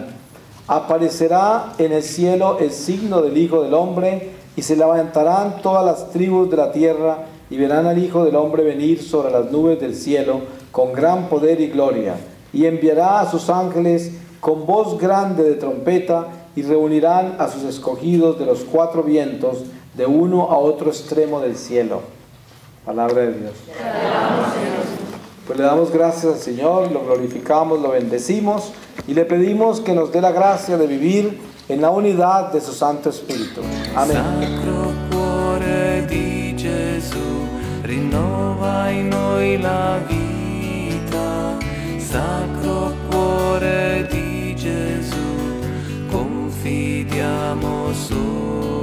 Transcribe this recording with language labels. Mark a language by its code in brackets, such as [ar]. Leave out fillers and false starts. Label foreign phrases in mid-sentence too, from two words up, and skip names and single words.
[es] Aparecerá en el cielo el signo del Hijo del Hombre y se levantarán todas las tribus de la tierra y verán al Hijo del Hombre venir sobre las nubes del cielo con gran poder y gloria, y enviará a sus ángeles con voz grande de trompeta y reunirán a sus escogidos de los 4 vientos, de uno a otro extremo del cielo. Palabra de Dios. Pues le damos gracias al Señor, lo glorificamos, lo bendecimos y le pedimos que nos dé la gracia de vivir en la unidad de su Santo Espíritu. Amén. [it] Sacro cuore di Gesù, rinnova in noi la vita. Sacro Cuore di Gesù, confidiamo su